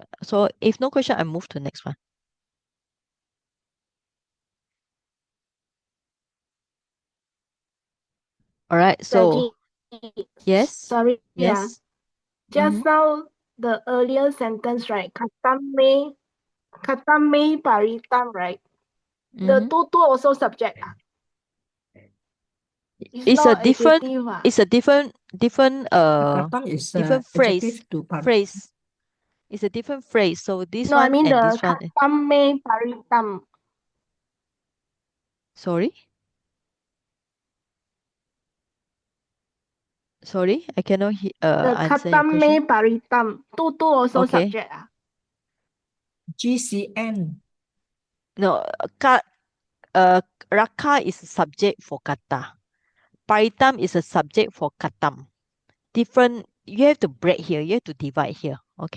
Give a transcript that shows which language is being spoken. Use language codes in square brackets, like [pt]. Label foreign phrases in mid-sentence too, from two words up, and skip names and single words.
[en] So if no question, I move to next one. All right. So yes. Sorry, Yes. Just now the earlier sentence, right? [pi] Katame paritam, [en] right? The tutu also subject. It's a not different. adjective. It's a different Katang is different phrase. adjective to Phrase. It's a different phrase. So this No, I one mean and the this one. [pi] katame paritam. [en] Sorry. Sorry, I cannot The answer your question. [pi] katame paritam. [en] Tutu also Okay. subject. GCN. No, raka is a subject for kata. Paritam is a subject for katam. Different. You have to break here. You have to divide here. Okay.